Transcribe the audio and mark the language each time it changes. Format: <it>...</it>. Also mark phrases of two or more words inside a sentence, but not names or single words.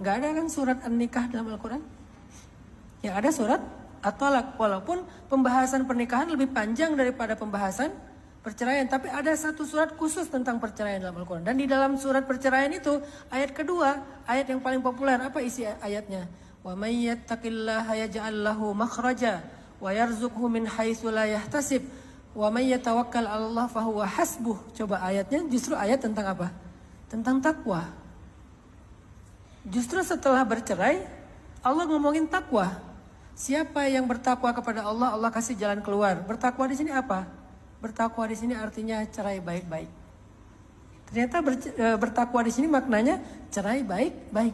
<id>Gak ada kan surat An-Nikah dalam Al-Quran? Yang ada surat At-Talaq, walaupun pembahasan pernikahan lebih panjang daripada pembahasan perceraian, tapi ada satu surat khusus tentang perceraian dalam Al-Quran. Dan di dalam surat perceraian itu, ayat kedua, ayat yang paling populer, apa isi ayatnya?</id> <ar>ومن يتق الله يجعل له مخرجا ويرزقه من حيث لا يحتسب ومن يتوكل على الله فهو حسبه.</ar> <id>Coba ayatnya justru ayat tentang apa? Tentang takwa. Justru setelah bercerai, Allah ngomongin takwa. Siapa yang bertakwa kepada Allah, Allah kasih jalan keluar. Bertakwa di sini apa? Bertakwa di sini artinya cerai baik-baik. Ternyata bertakwa di sini maknanya cerai baik-baik.</id>